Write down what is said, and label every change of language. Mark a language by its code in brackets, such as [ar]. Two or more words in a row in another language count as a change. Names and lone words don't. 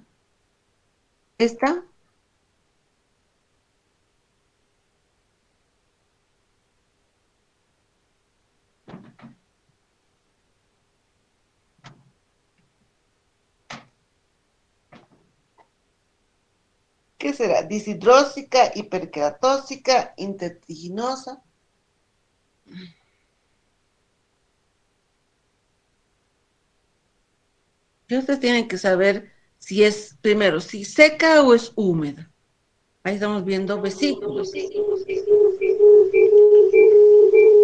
[es] Esta, ¿qué será? Disidrósica, hiperqueratósica, intertriginosa. Y ustedes tienen que saber si es, primero, si seca o es húmeda. Ahí estamos viendo vesículas.